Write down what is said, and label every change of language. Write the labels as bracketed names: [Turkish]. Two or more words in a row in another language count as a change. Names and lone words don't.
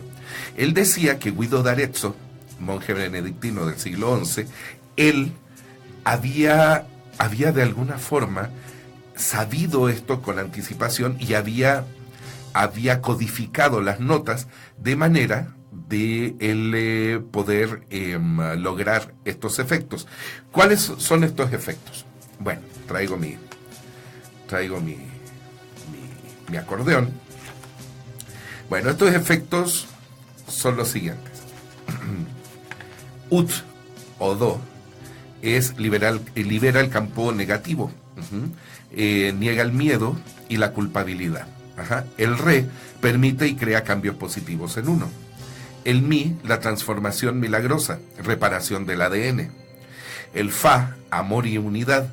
[Spanish] Él decía que Guido d'Arezzo, monje benedictino del siglo XI, él había de alguna forma sabido esto con anticipación y había codificado las notas de manera de él poder lograr estos efectos. ¿Cuáles son estos efectos? Bueno, traigo mi acordeón. Bueno, estos efectos son los siguientes. Ut o do libera el campo negativo, niega el miedo y la culpabilidad. El re permite y crea cambios positivos en uno. El mi, la transformación milagrosa, reparación del ADN. El fa, amor y unidad.